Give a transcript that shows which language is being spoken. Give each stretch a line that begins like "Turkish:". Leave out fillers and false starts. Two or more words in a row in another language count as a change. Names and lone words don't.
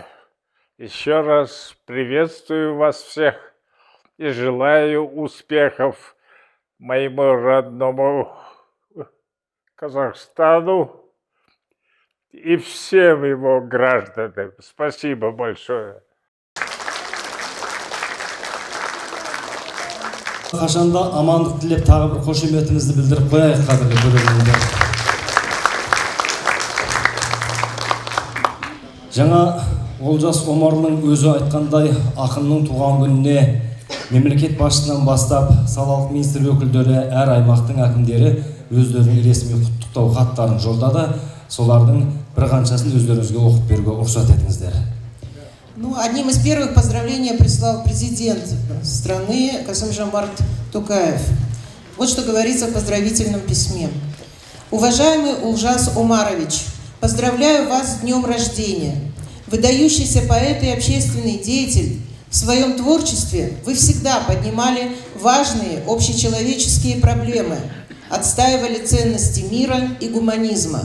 Russian: Еще раз приветствую вас всех и желаю успехов моему родному Казахстану и всем его гражданам. Спасибо большое.
Kazakh: Қашанда амандық тілеп тағы бір қошеметімізді білдіріп қояйық, қадірлі көрермендер. Жаңа Олжас Омарұлының өзі айтқандай, ақынның туған күніне мемлекет басшысынан бастап салалық министр өкілдері, әр аймақтың әкімдері өздерінің ресми құттықтау хаттарын жолдады. Солардың бір қаншасын өздеріңізге оқып беруге рұқсат етіңіздер.
Russian: Ну, одним из первых поздравлений прислал президент страны Касым-Жомарт Токаев. Вот что говорится в поздравительном письме. Уважаемый Олжас Омарович, поздравляю вас с днем рождения. Выдающийся поэт и общественный деятель, в своем творчестве вы всегда поднимали важные общечеловеческие проблемы, отстаивали ценности мира и гуманизма.